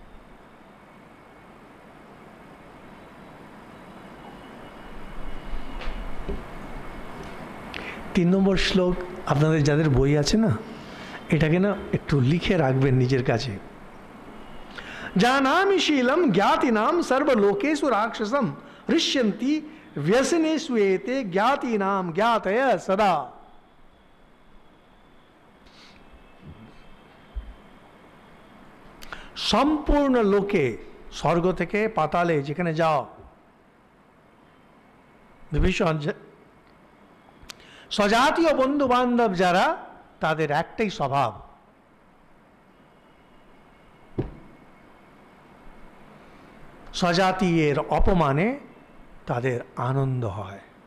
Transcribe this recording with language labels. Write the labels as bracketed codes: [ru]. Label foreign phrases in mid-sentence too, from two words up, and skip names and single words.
[bn] তিন নম্বর শ্লোক আপনাদের যাদের বই আছে না, এটাকে না একটু লিখে রাখবেন নিজের কাছে। [sa] জানামি শীলম জ্ঞাতিনাম সর্বলোকেষু রাক্ষসম ঋষ্যন্তি व्यसनेषु एते ज्ञातीनाम ज्ञातय सदा। [bn] সম্পূর্ণ লোকে, স্বর্গ থেকে পাতালে যেখানে যাও, বিভীষণ স্বজাতীয় বন্ধু বান্ধব যারা, তাদের একটাই স্বভাব, স্বজাতীয়ের অপমানে তাদের আনন্দ হয়।